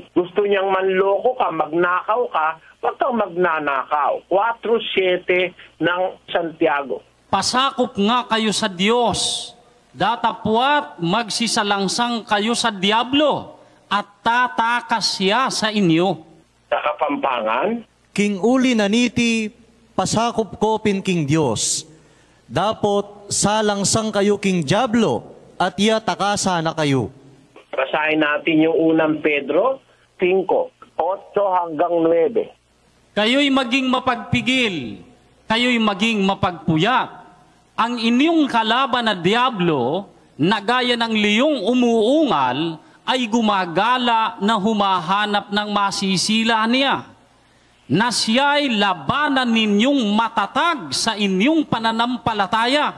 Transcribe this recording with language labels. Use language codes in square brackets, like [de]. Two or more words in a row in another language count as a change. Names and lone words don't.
[tl] Gusto niyang manloko ka, magnakaw ka, huwag kang magnanakaw. 4:7 ng Santiago. Pasakop nga kayo sa Diyos, datapwat magsisalangsang kayo sa Diablo, at tatakas siya sa inyo. Sa Kapampangan, [pam] King uli naniti, pasakop ko pin king Diyos. Dapot salangsang kayo king Diablo, at iya takasa na kayo. [tl] basahin natin yung unang Pedro 5. hanggang 9. Kayo'y maging mapagpigil, kayo'y maging mapagpuyat. Ang inyong kalaban na diablo, na gaya ng liyong umuungal, ay gumagala na humahanap ng masisila niya, na siya'y labanan ninyong matatag sa inyong pananampalataya.